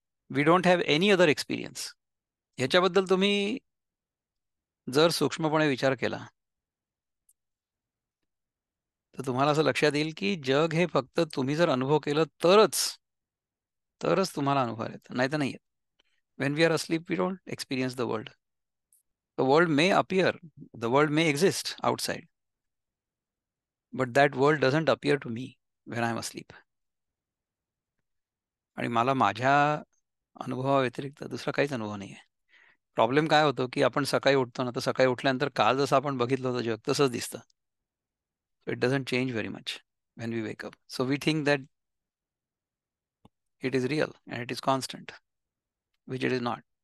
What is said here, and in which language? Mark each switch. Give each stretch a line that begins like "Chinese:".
English: We don't have any other experience.
Marathi: ह्याच्याबद्दल तुम्ही जर सूक्ष्मपणे विचार केला तर तुम्हाला असं लक्षात येईल की जग हे फक्त तुम्ही जर अनुभव केलं तरच तरच तुम्हाला अनुभव येतं, नाही तर नाही येत.
English: When we are asleep we don't experience the world. The world may appear, the world may exist outside, but that world doesn't appear to me when I am asleep.
Marathi: आणि मला माझ्या अनुभवाव्यतिरिक्त दुसरा काहीच अनुभव नाही आहे. प्रॉब्लेम काय होतो की आपण सकाळी उठतो ना, तर सकाळी उठल्यानंतर काल जसं आपण बघितलं होतं जग तसंच दिसतं.
English: So it doesn't change very much when we wake up. So we think that it is real and it is constant, which it is not.